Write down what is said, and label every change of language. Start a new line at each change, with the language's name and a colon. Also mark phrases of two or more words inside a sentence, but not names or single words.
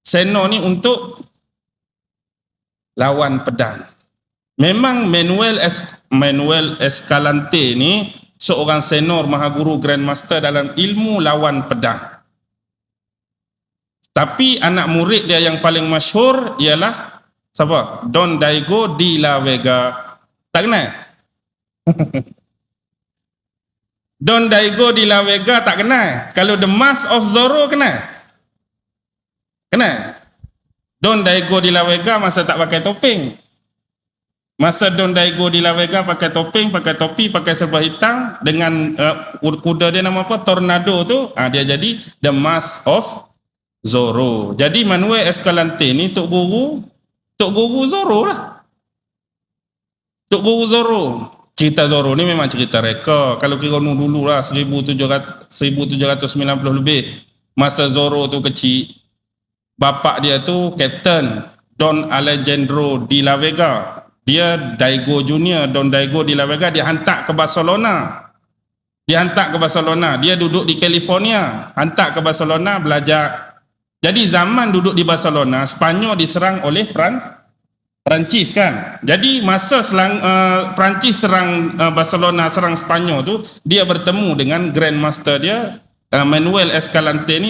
Malay: Seno ni untuk lawan pedang. Memang Manuel Escalante ni seorang senor mahaguru grandmaster dalam ilmu lawan pedang. Tapi anak murid dia yang paling masyhur ialah siapa? Don Diego de la Vega. Tak kenal? Don Diego de la Vega tak kenal. Kalau The Mask of Zorro kenal? Kenal? Don Diego de la Vega masa tak pakai topeng. Masa Don Diego de la Vega pakai topeng, pakai topi, pakai serba hitam dengan kuda dia nama apa? Tornado tu. Dia jadi The Mask of Zorro. Jadi Manuel Escalante ni Tok Guru Zorro lah. Tok Guru Zorro. Cerita Zorro ni memang cerita reka. Kalau kira dulu lah 1790 lebih. Masa Zorro tu kecil, bapak dia tu Captain Don Alejandro de la Vega. Dia Diego Junior, Don Diego de la Vega, dia hantar ke Barcelona. Dia duduk di California, hantar ke Barcelona belajar. Jadi zaman duduk di Barcelona, Sepanyol diserang oleh Perancis kan. Jadi masa Perancis serang Barcelona, serang Sepanyol tu, dia bertemu dengan grandmaster dia Manuel Escalante ni.